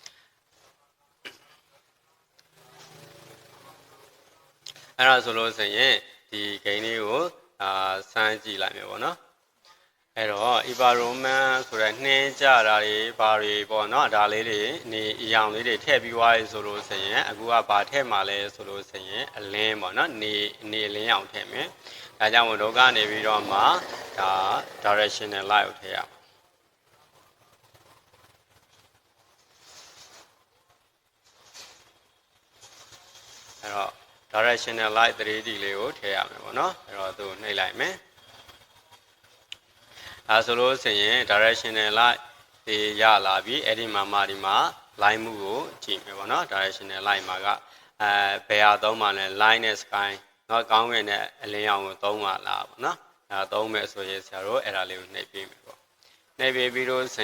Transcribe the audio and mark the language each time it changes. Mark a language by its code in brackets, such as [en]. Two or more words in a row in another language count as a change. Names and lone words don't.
[my] အဲ့ဒါဆိုလို့ဆိုရင်ဒီဂိမ်းလေးကိုစမ်းကြည့်လိုက်မယ်ပေါ့နော်အဲ့တော့ [en] hyper roman [my] ဆိုတဲ့နှင်းကြတာတွေဘာတွေပေါ့နော်ဒါလေးတွေနေအယောင်လေးတွေထည့်ပြီးသွားပြီဆိုလို့ဆိုရင်အခုကဘာထည့်မှာလဲဆိုလို့ဆိုရင်အလင်းပေါ့နော်နေအလင်းအောင်ထည့်မယ်ဒါကြောင့်မို့တော့ကနေပြီးတော့မှဒါ [en] directional light [my] ကိုထည့်ရ အဲ့တော့ [en] directional light [my] 3D လေးကိုထည့်ရမယ်ပေါ့နော်အဲ့တော့သူ့နှိပ်လိုက်မယ်ဒါဆိုလို့ဆိုရင် [en] directional light [my] တွေရလာပြီအဲ့ဒီမှာဒီမှာ line မှုကိုကြည့်မယ်ပေါ့နော် [en] directional light [my] မှာကဘယ်ဟာသုံးမှ လဲ line နဲ့ sky နော်ကောင်းကင်နဲ့အလင်းရောင်ကိုသုံးပါလားပေါ့နော်ဒါသုံးမယ်ဆိုရင်ဆရာတို့အဲ့ဒါလေးကိုနှိပ်ပေးမယ်ပေါ့နှိပ်ပေးပြီးတော့ဆို